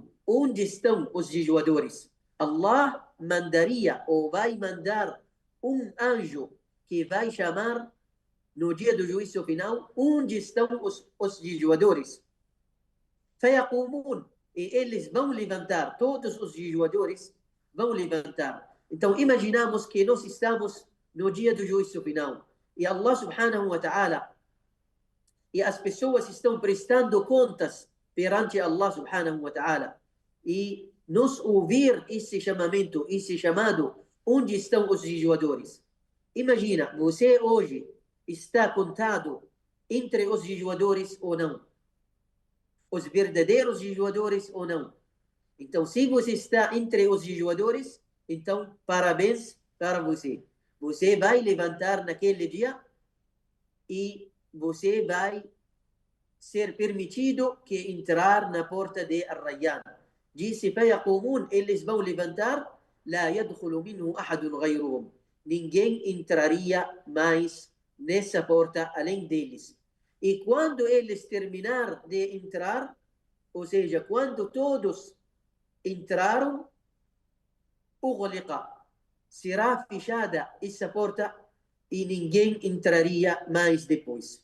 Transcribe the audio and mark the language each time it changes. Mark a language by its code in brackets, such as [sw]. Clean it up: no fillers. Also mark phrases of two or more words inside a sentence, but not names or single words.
[pt] Onde estão os jejuadores? Allah mandaria ou vai mandar um anjo que vai chamar no dia do juízo final: "Onde estão os jejuadores?" فيقومون, e eles vão levantar, todos os jejuadores vão levantar. Então, imaginamos que nós estamos no dia do juízo final. E Allah [ar] سبحانه وتعالى, [pt] e as pessoas estão prestando contas perante Allah [ar] سبحانه وتعالى. [pt] E nos ouvir esse chamamento, esse chamado, onde estão os jejuadores? Imagina, você hoje está contado entre os jejuadores ou não? Os verdadeiros jejuadores ou não? Então, se você está entre os jejuadores, então, parabéns para você. Você vai levantar naquele dia e você vai ser permitido que entrar na porta de Ar-Rayyan. Disse, فَيَقُومُونَ, eles vão levantar, [ar] لَا يَدْخُلُ مِنْهُ أَحَدٌ غَيْرُهُم. [pt] Ninguém entraria mais nessa porta além deles. E quando eles terminar de entrar, ou seja, quando todos entraram, ughliqa, será fechada essa porta e ninguém entraria mais depois.